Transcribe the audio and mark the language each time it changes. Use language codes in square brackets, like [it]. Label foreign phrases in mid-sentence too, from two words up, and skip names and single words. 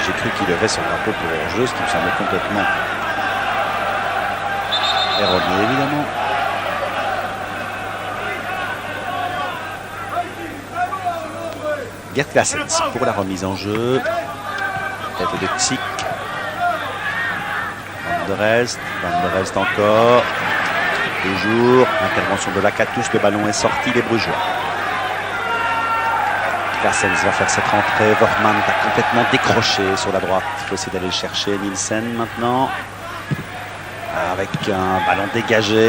[fr] J'ai cru qu'il levait son drapeau pour hors-jeu, ce qui me semblait complètement erroné, évidemment. Gert Claessens pour la remise en jeu. Tête de Tsick. Van der Elst encore. Toujours. Intervention de Lakatos. Le ballon est sorti des Brugeois. Claessens va faire cette rentrée. Wortmann a complètement décroché sur la droite. Il faut essayer d'aller le chercher. Nielsen maintenant. Avec un ballon dégagé.